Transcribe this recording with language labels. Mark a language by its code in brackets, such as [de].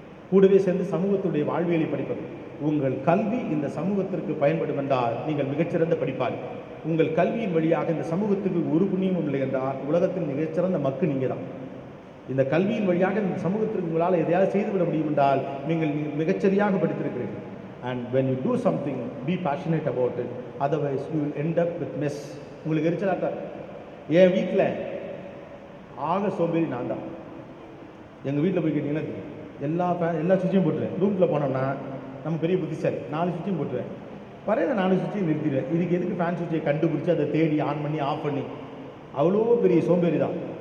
[ta] கூடவே சேர்ந்து சமூகத்துடைய வாழ்வியலை படிப்பது. உங்கள் கல்வி இந்த சமூகத்திற்கு பயன்படும் என்றால் நீங்கள் மிகச்சிறந்த படிப்பாளி. உங்கள் கல்வியின் வழியாக இந்த சமூகத்துக்கு ஒரு புண்ணியமும் இல்லை என்றால் உலகத்தின் மிகச்சிறந்த மக்கு நீங்கள் தான். இந்த கல்வியின் வழியாக இந்த சமூகத்திற்கு உங்களால் எதையாவது செய்துவிட முடியும் என்றால் நீங்கள் மிகச்சரியாக படித்திருக்கிறீர்கள். [en] And when you do something, be passionate about it. Otherwise, you will end up with mess. [ta] உங்களுக்கு எரிச்சலாக என் வீட்டில் ஆக சோம்பேறி நான் தான். எங்கள் வீட்டில் போய் கேட்டிங்கன்னா எல்லா சுவிட்சையும் போட்டுருவேன். ரூமில் போனோம்னா நம்ம பெரிய புத்திசாலி 4 சுவிட்சையும் போட்டுருவேன். பறைய 4 சுவிட்சையும் நிறுத்திடுவேன். இதுக்கு எதுக்கு ஃபேன் சுவிட்சை கண்டுபிடிச்சி அதை தேடி ஆன் பண்ணி ஆஃப் பண்ணி, அவ்வளோ பெரிய சோம்பேறி தான்.